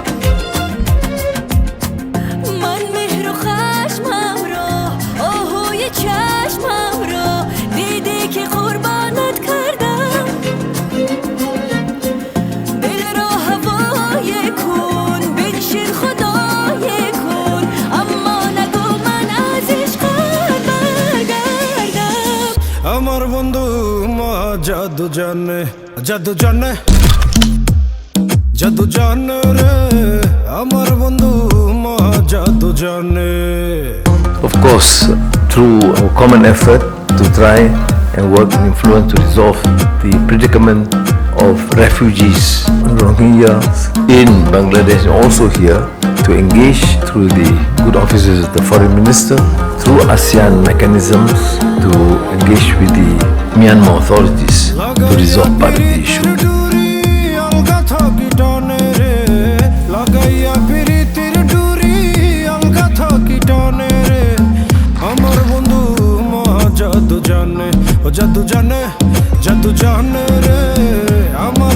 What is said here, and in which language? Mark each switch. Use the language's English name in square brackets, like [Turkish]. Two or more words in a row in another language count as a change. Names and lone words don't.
[Persian] من مهر و خشمم را آهوی چشمم را دیدی که قربانت کردم دل را هوای کن بنشین خدای کن [Bangla] আমার বন্ধু মহা জাদু জানে জাদু জানে জাদু জানে রে আমার বন্ধু মহা জাদু জানে [English] Of course, through our common effort to try and work and influence to resolve the predicament of refugees, Rohingyas in Bangladesh and also here, to engage through the good offices of the foreign minister, through ASEAN mechanisms to engage with the Myanmar authorities to resolve part of the issue. [Bangla] জাদু জানে জাদু জানে রে আমার